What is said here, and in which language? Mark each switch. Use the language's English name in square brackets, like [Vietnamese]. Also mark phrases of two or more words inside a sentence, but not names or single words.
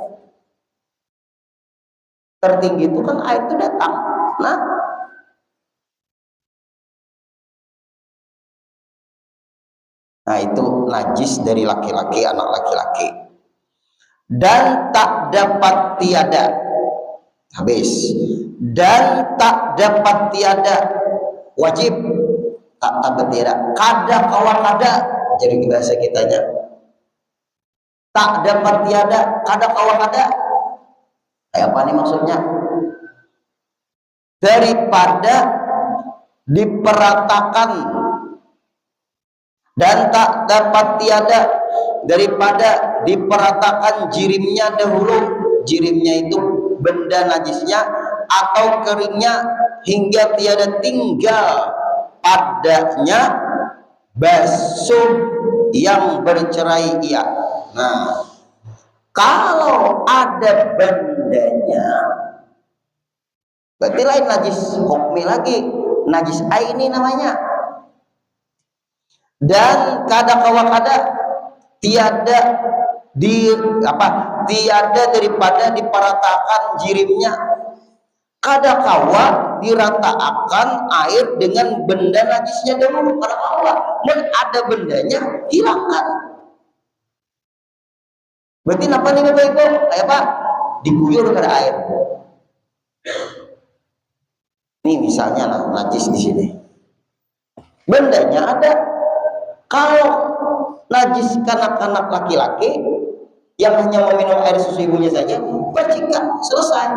[Indonesian] Tertinggi itu kan air itu datang. Nah itu najis dari laki-laki, anak laki-laki. [Malay] Dan tak dapat tiada, habis. Dan tak dapat tiada, wajib tak dapat tiada, [Banjar] kada kawan kada, jadi bahasa kitanya. [Malay] Tak dapat tiada, [Banjar] kada kawa kada. [Indonesian] Kayak apa nih maksudnya? [Malay] Daripada diperatakan dan tak dapat tiada, daripada diperatakan jirimnya dahulu. [Indonesian] Jirimnya itu benda najisnya atau keringnya, [Malay] hingga tiada tinggal padanya basuh yang bercerai ia. [Indonesian] Nah, kalau ada bendanya, berarti lain najis hukmi lagi, najis aini namanya. [Banjar] Dan kada kawa kada tiada tiada daripada diperatakan jirimnya, kada kawa diratakan air dengan benda najisnya dahulu, kada kawa. [Indonesian] Dan ada bendanya, hilangkan. Berarti apa nih Bapak Ibu? [Banjar] Kayak apa? Diguyur kada air. [Indonesian] Nih misalnya lah, najis di sini. Bendanya ada. Kalau najis kanak-kanak laki-laki yang hanya meminum air susu ibunya saja, percikan, selesai.